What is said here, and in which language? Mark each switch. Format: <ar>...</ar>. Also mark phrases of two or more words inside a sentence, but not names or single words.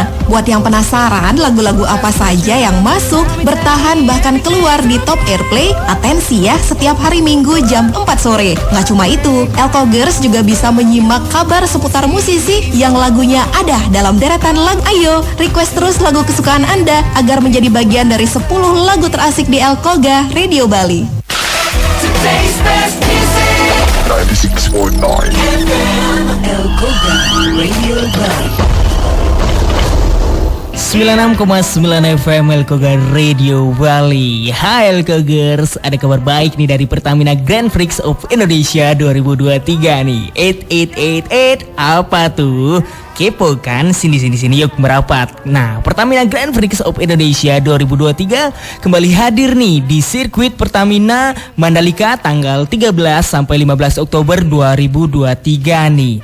<id>Buat yang penasaran lagu-lagu apa saja yang masuk, bertahan bahkan keluar di Top Airplay, atensi ya setiap hari Minggu jam 4 sore. Nggak cuma itu, Elkogers juga bisa menyimak kabar seputar musisi yang lagunya ada dalam deretan lagu. Ayo, request terus lagu kesukaan Anda agar menjadi bagian dari 10 lagu terasik di Elkoga Radio Bali. 96.9 Elkoga Radio Bali. 96,9 FM Elkoga Radio Bali. Hai Elkogers, ada kabar baik nih dari Pertamina Grand Prix of Indonesia 2023 nih. 8888 apa tuh? Kepo kan? Sini yuk merapat. Nah, Pertamina Grand Prix of Indonesia 2023 kembali hadir nih di sirkuit Pertamina Mandalika tanggal 13 sampai 15 Oktober 2023 nih.</id>